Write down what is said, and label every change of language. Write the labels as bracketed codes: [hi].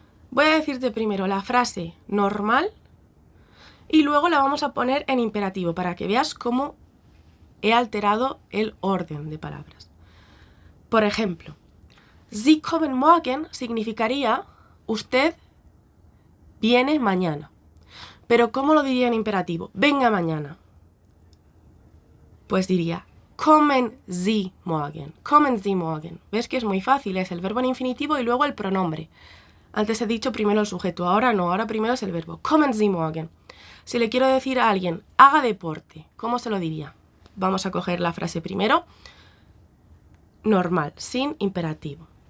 [es] Voy a decirte primero la frase normal y luego la vamos a poner en imperativo para que veas cómo he alterado el orden de palabras. Por ejemplo, [de] Sie kommen morgen [es] significaría usted viene mañana. Pero ¿cómo lo diría en imperativo? Venga mañana. Pues diría [de] kommen Sie morgen. Kommen Sie morgen. [es] ¿Ves que es muy fácil? Es el verbo en infinitivo y luego el pronombre. Antes he dicho primero el sujeto, ahora no, ahora primero es el verbo. [de] Kommen Sie morgen. [es] Si le quiero decir a alguien, haga deporte, ¿cómo se lo diría? Vamos a coger la frase primero. Normal, sin imperativo.